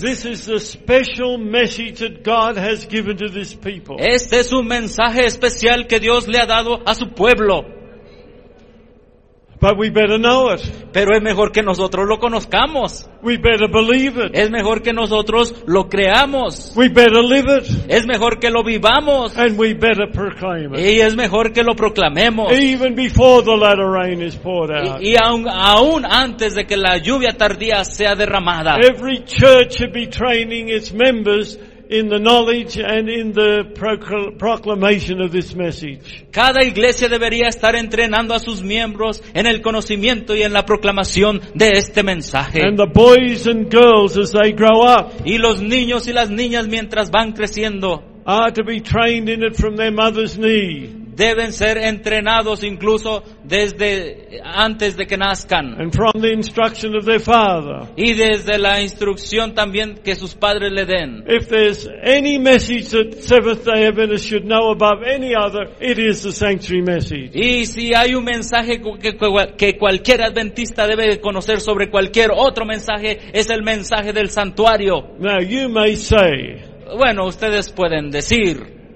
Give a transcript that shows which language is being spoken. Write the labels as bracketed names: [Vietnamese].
[English] This is the special message that God has given to this people. [Spanish] Este es un mensaje especial que Dios le ha dado a su pueblo. [English] But we better know it. [Spanish] Pero es mejor que nosotros lo conozcamos. [English] We better believe it. [Spanish] Es mejor que nosotros lo creamos. [English] We better live it. [Spanish] Es mejor que lo vivamos. [English] And we better proclaim it. [Spanish] Y es mejor que lo proclamemos. [English] Even before the latter rain is poured out. [Spanish] Y aún antes de que la lluvia tardía sea derramada. [English] Every church should be training its members in the knowledge and in the proclamation of this message. [Spanish] Cada iglesia debería estar entrenando a sus miembros en el conocimiento y en la proclamación de este mensaje. [English] And the boys and girls as they grow up. [Spanish] Y los niños y las niñas mientras van creciendo. [English] Are to be trained in it from their mother's knee. [Spanish] Deben ser entrenados incluso desde antes de que nazcan. [English] And from the instruction of their father. [Spanish] Y desde la instrucción también que sus padres le den. [English] If there's any message that Seventh-day Adventists should know above any other, it is the sanctuary message. [Spanish] Y si hay un mensaje que cualquier adventista debe conocer sobre cualquier otro mensaje, es el mensaje del santuario. [English] Now you may say. [Spanish] Bueno, ustedes pueden decir.